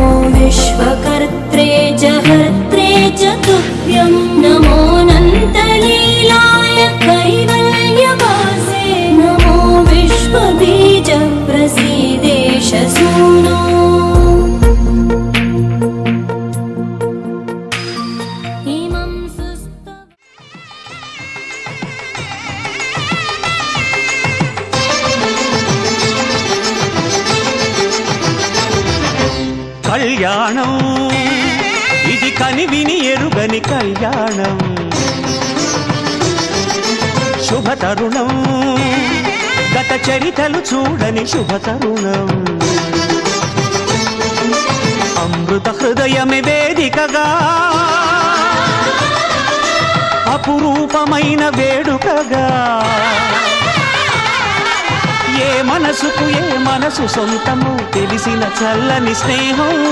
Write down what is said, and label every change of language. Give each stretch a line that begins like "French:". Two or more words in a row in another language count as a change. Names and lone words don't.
Sanskrit: विश्वकर्त्रे च हर्त्रे च तुभ्यं नमोऽनन्तलीलाय कैवल्यवासे नमो विश्वबीजप्रसीदेश सूनो इमं सुस्तव
Telugu: కళ్యాణం ఇది కనివిని ఎరుగని కళ్యాణం శుభతరుణం గత చరితలు చూడని శుభతరుణం అమృత హృదయమే వేదికగా అపురూపమైన వేడుకగా ఏ మనసుకు ఏ మనసు సొంతము తెలిసిన చల్లని స్నేహం